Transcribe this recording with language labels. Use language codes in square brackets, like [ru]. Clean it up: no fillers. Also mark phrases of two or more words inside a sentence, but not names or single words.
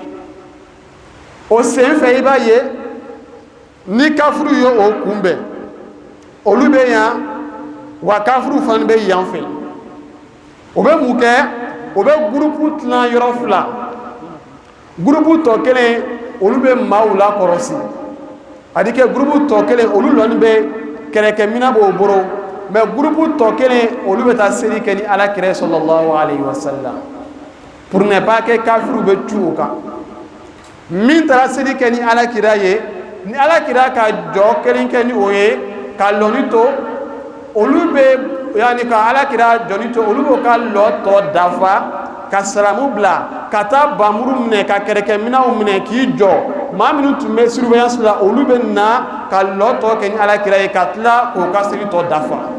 [bm] o sen fɛ i b'a ye ni kafiriw ye o kunbɛn olu bɛ yan wa kafiriw fana bɛ yan fɛ o bɛ mun kɛ o bɛ gurupu tilan yɔrɔ fila gurupu tɔ kelen olu bɛ maaw la kɔrɔsi a di kɛ gurupu tɔ kelen olu lɔnni bɛ kɛlɛkɛminɛn b'o bolo mɛ gurupu tɔ kelen olu bɛ taa seli kɛ ni Alakira [ar] صلى الله عليه وسلم [fr] pour ne pas que [bm] kafiriw bɛ cu o kan min taara seli kɛ ni Alakira ye ni Alakira ka jɔ kelen kɛ ni o ye ka lɔnni to olu bɛ yani ka Alakira jɔnni to olu b'o ka lɔ tɔ dafa ka saramu bila ka taa bamuru minɛ ka kɛlɛkɛminɛnw minɛ k'i jɔ maa minnu tun bɛ surveillance la olu bɛ na ka lɔ tɔ kɛ ni Alakira ye ka tila k'o ka seli tɔ dafa